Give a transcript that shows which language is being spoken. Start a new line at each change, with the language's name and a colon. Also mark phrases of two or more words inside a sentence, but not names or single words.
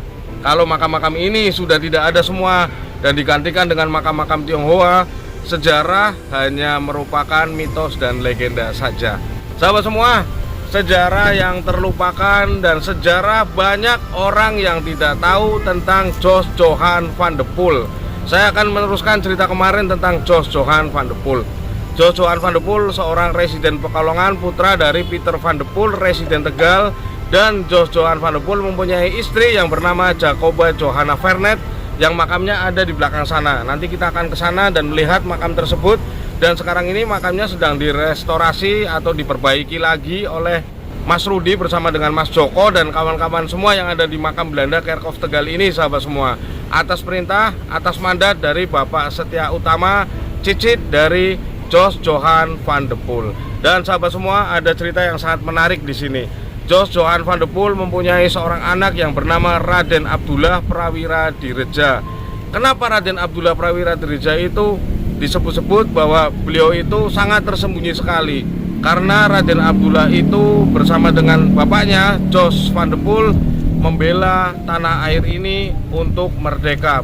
Indonesian: Kalau makam-makam ini sudah tidak ada semua dan digantikan dengan makam-makam Tionghoa, sejarah hanya merupakan mitos dan legenda saja. Sahabat semua, sejarah yang terlupakan dan sejarah banyak orang yang tidak tahu tentang Jos Johan van de Poel. Saya akan meneruskan cerita kemarin tentang Jos Johan van de Poel. Jos Johan van de Poel seorang residen Pekalongan, putra dari Pieter van de Poel, residen Tegal. Dan Jos Johan van de Poel mempunyai istri yang bernama Jacoba Johanna Vernet, yang makamnya ada di belakang sana. Nanti kita akan ke sana dan melihat makam tersebut. Dan sekarang ini makamnya sedang direstorasi atau diperbaiki lagi oleh Mas Rudi bersama dengan Mas Joko dan kawan-kawan semua yang ada di makam Belanda Kerkhof Tegal ini, sahabat semua. Atas perintah, atas mandat dari Bapak Setia Utama, cicit dari Jos Johan van de Poel. Dan sahabat semua, ada cerita yang sangat menarik di sini. Jos Johan van de Poel mempunyai seorang anak yang bernama Raden Abdullah Prawira Direja. Kenapa Raden Abdullah Prawira Direja itu disebut-sebut bahwa beliau itu sangat tersembunyi sekali? Karena Raden Abdullah itu bersama dengan bapaknya Jos van de Poel membela tanah air ini untuk merdeka.